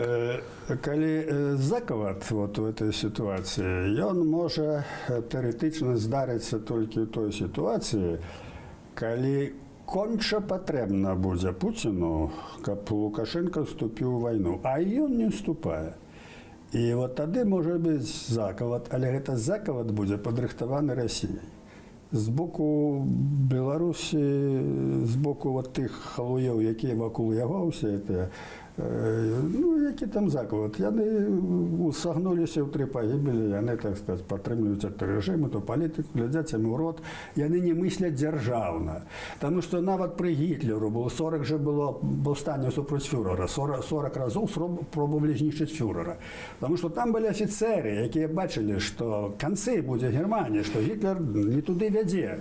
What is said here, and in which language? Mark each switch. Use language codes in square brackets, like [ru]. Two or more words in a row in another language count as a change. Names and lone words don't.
[uk] Коли заколот вот в цій ситуації, він може теоретично здаритися тільки в той ситуації, коли конче потрібно буде Путіну, каб Лукашенко вступив у війну, а ён не вступає. І от тоді може бути заколот, але гэта заколот буде [be] падрыхтаваны Росіяй. [uk] З боку Білорусі, з боку от тих халуєв, які [be] вакол яго, [uk] все це, ну, які там заколот. [be] Яны сагнуліся ў 3 пагібелі, яны, [ru] так сказать, [be] падтрымліваюць [ru] этот режим, [be] эту палітыку, глядзяць яму ў рот. Яны не мысляць дзяржаўна. Таму што нават пры Гітлеру было 40 же было паўстанне супраць фюрера, 40 разоў пробовали знішчыць фюрера. Таму што там былі афіцеры, якія бачылі, што канцы будзе Германія, што Гітлер не туды вядзе.